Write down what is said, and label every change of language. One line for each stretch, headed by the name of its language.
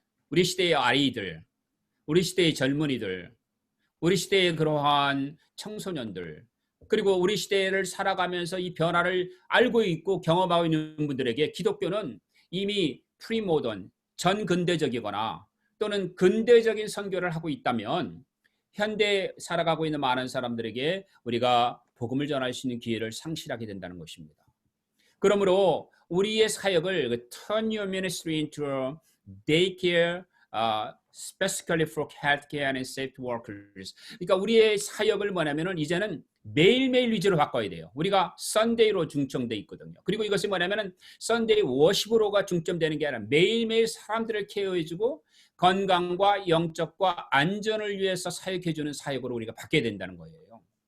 Korean: 우리 시대의 아이들, 우리 시대의 젊은이들, 우리 시대의 그러한 청소년들 그리고 우리 시대를 살아가면서 이 변화를 알고 있고 경험하고 있는 분들에게 기독교는 이미 프리모던, 전근대적이거나 또는 근대적인 선교를 하고 있다면 현대에 살아가고 있는 많은 사람들에게 우리가 복음을 전할 수 있는 기회를 상실하게 된다는 것입니다. 그러므로 우리의 사역을
English: turn your ministry into a daycare specifically for healthcare and safety workers.
Korean: 그러니까 우리의 사역을 뭐냐면은 이제는 매일매일 위주로 바꿔야 돼요. 우리가 썬데이로 중점돼 있거든요. 그리고 이것이 뭐냐면은 썬데이 워십으로가 중점되는 게 아니라 매일매일 사람들을 케어해주고 건강과 영적과 안전을 위해서 사역해주는 사역으로 우리가 바뀌어야 된다는 거예요.